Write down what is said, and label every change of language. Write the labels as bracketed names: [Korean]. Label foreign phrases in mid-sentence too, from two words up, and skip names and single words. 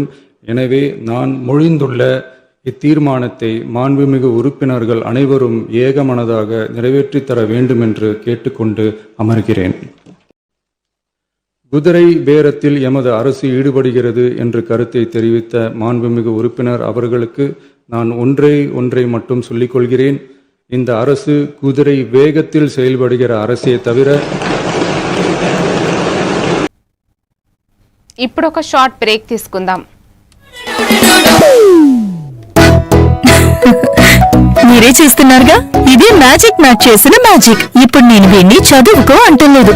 [Tamil] எனவே நான் மொழிந்துள்ள இத்தீர்மானத்தை மாண்புமிகு உறுப்பினர்கள் அனைவரும் ஏகமனதாக நிறைவேற்றி தர வேண்டும் என்று கேட்டுக்கொண்டு அமர்கிறேன். குதிரை பேரத்தில் எமது அரசு ஈடுபடுகிறது என்று கருத்தை தெரிவித்த மாண்புமிகு உறுப்பினர் அவர்களுக்கு நான் ஒன்றை மட்டும் சொல்லிக் கொள்கிறேன். இந்த அரசு குதிரை வேகத்தில் செயல்படுகிற அரசே தவிர [Telugu] ఇప్పుడు ఒక [English] short break [Telugu] తీసుకుందాం. మీరే చేస్తున్నారుగా, ఇదే [English] magic mat [Telugu] చేసిన మ్యాజిక్. ఇప్పుడు నేను వీడిని చదువుకో అంటలేదు.